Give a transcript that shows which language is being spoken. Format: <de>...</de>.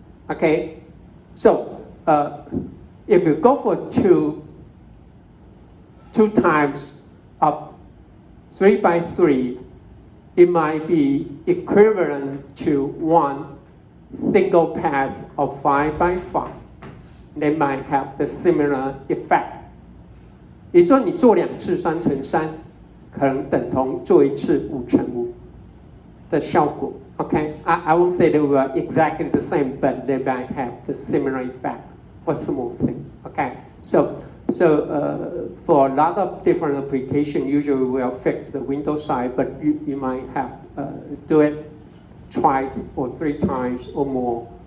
<en>Okay, so if you go for two times of 3 by 3, it might be equivalent to one single pass of 5 by 5. They might have the similar effect.</en> <zh>也就是说，你做2次3乘3，可能等同做1次5乘5。的效果。</zh> <en>Okay, I won't say they were exactly the same, but they might have the similar effect for small thing. Okay, so for a lot of different applications, usually we'll fix the window size, but you might have do it twice or 3 times or more.</en>